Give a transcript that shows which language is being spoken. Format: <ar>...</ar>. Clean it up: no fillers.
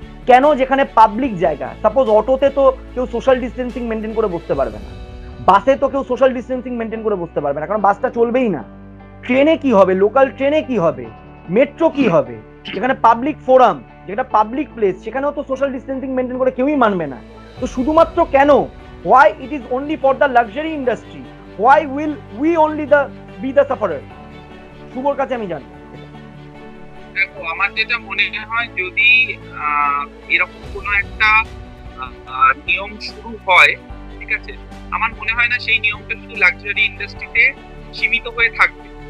<bn>কেন যেখানে পাবলিক জায়গা, সাপোজ অটোতে তো কেউ সোশ্যাল ডিস্টেন্সিং মেনটেন করে বসতে পারবে না, বাসে তো কেউ সোশ্যাল ডিস্টেন্সিং মেনটেন করে বসতে পারবে না, কারণ বাসটা চলবেই না। ট্রেনে কি হবে, লোকাল ট্রেনে কি হবে, মেট্রো কি হবে, যেখানে পাবলিক ফোরাম, যেটা পাবলিক প্লেস, সেখানেও তো সোশ্যাল ডিস্টেন্সিং মেনটেন করে কেউই মানবে না। তো শুধুমাত্র কেন,</bn> <en>why it is only for the luxury industry, why will we only be the sufferer?</en> <bn>শুভর কাছে আমি জানি। দেখো, আমার যেটা মনে হয়, যদি এরকম কোনো একটা নিয়ম শুরু হয়, ঠিক আছে, আমার মনে হয় না সেই নিয়মটা শুধু লাক্সারি ইন্ডাস্ট্রিতে সীমিত হয়ে থাকবে।</bn>